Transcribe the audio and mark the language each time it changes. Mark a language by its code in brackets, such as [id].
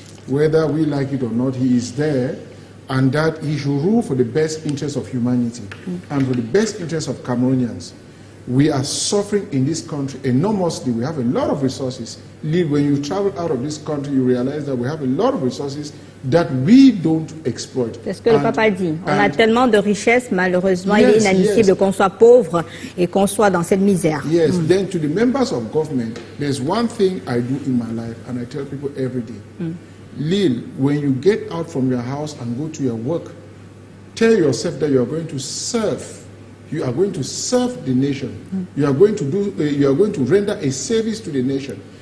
[en] Whether we like it or not, he is there, and that he should rule for the best interest of humanity and for the best interest of Cameroonians. We are suffering in this country enormously. We have a lot of resources. When you travel out of this country, you realize that we have a lot of resources that we don't exploit. [fr] C'est ce que le papa dit. On a tellement de richesses, malheureusement, il est inadmissible qu'on soit pauvre et qu'on soit dans cette misère. [en] Yes, then to the members of government, there's one thing I do in my life, and I tell people every day. Lil, when you get out from your house and go to your work, tell yourself that you are going to serve. You are going to serve the nation. You are going to you are going to render a service to the nation.